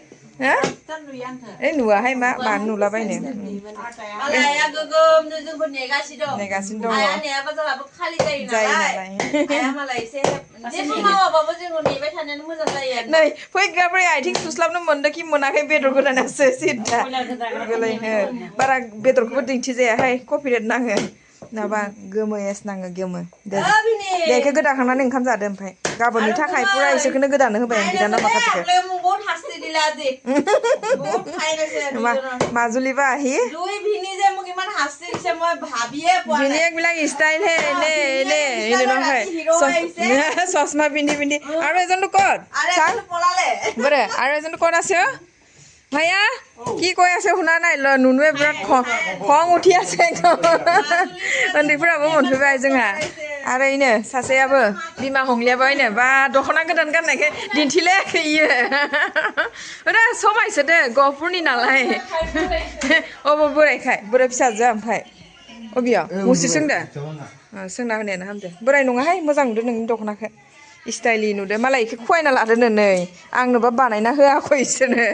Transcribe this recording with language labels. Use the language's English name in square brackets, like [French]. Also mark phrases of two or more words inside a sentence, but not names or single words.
[Bodo] नुवाहाय मा नुलाबायनो नेगासिनो दङ जायो नालाय नै फैग्राफोरा आथिं सुस्लाबनो मोनदों कि मोनाखै बेदर गोदानासो सिद्दा बारा बेदरखौबो दिन्थिजायाहाय कपिराइट नाङो माबा गोमो नाङो गोमो दे बेखौ गोदाखांनानै ओंखाम जादो ओमफ्राय गाबोननि थाखाय पुरा इसोरखौनो गोदानो होबाय आं बिदाना माखासेखौ [Assamese] মাজুলীৰ আহি ভিনিয়েকবিলাক ষ্টাইল হে এনে নহয় চশমা পিন্ধি আৰু এজনটো ক'ত বৰে আৰু এজনটো ক'ত আছে ভাইয়া কি কৈ আছে শুনা নাই নুনুৱে বিৰাট খং উঠি আছে একদম [Bodo] उन्दैफोराबो मोनफैबाय जोंहा आरो इनो सासेयाबो बिमा हंलियाबो इनो बा दख'ना गोदान गाननायखाय दिन्थिलायाखै इयो ओरै समायसोदो गहपुरनि नालाय अबे बोराय फिसाजोआ ओमफ्राय अबेयाव मुस्रि सोंदो सोंना होनायानो हामदो बोराय नङाहाय मोजां नुदो नोंनि दख'नाखौ स्टाइलि नुदो मालाय इखौ खुवायना लादोनो नै आंनोबा बानायना होआखै इसोरनो